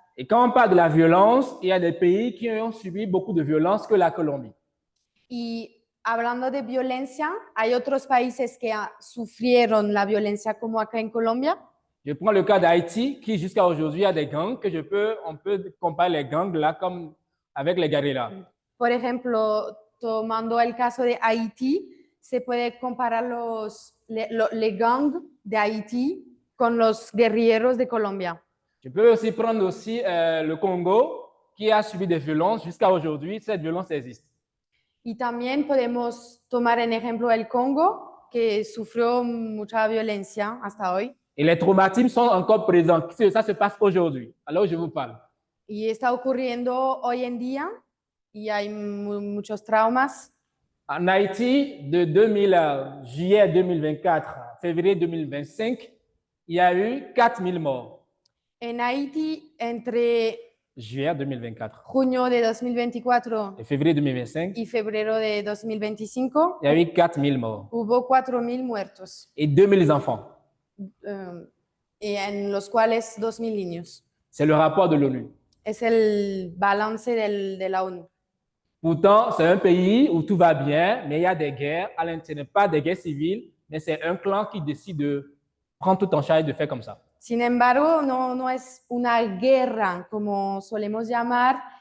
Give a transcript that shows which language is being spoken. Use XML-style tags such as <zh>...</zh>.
<fr>Et quand on parle de la violence, il y a des pays qui ont subi beaucoup de violence que la Colombie.</fr> <es>Y hablando de violencia, hay otros países que sufrieron la violencia como acá en Colombia.</es> <fr>Je prends le cas d'Haïti, qui jusqu'à aujourd'hui a des gangs, on peut comparer les gangs là comme avec les guérillas.</fr> <es>Por ejemplo, tomando el caso de Haití, se puede comparar los gangs de Haití con los guerrilleros de Colombia.</es> <fr>Je peux aussi prendre aussi le Congo, qui a subi des violences jusqu'à aujourd'hui. Cette violence existe.</fr> <es>Y también podemos tomar en ejemplo el Congo, que sufrió mucha violencia hasta hoy.</es> <fr>Et les traumatismes sont encore présents. Ça se passe aujourd'hui, alors je vous parle.</fr> <es>Y está ocurriendo hoy en día y hay muchos traumas.</es> <fr>En Haïti, de juillet 2024 à février 2025, il y a eu 4000 morts.</fr> <es>En Haití, entre</es> <fr>juillet 2024</fr> <es>junio de 2024</es> <fr>et février 2025,</fr> <es>y febrero de 2025,</es> <fr>il y a eu 4000 morts</fr> <es>hubo 4.000 muertos.</es> <fr>et 2000 enfants.</fr> <es>Y en los cuales 2.000 niños.</es> <fr>C'est le rapport de l'ONU.</fr> <es>Es el balance de la ONU.</es> <fr>Pourtant, c'est un pays où tout va bien, mais il y a des guerres. Ce n'est pas des guerres civiles, mais c'est un clan qui décide de prendre tout en charge et de faire comme ça.</fr> <es>Sin embargo, no es una guerra, como solemos llamar.</es>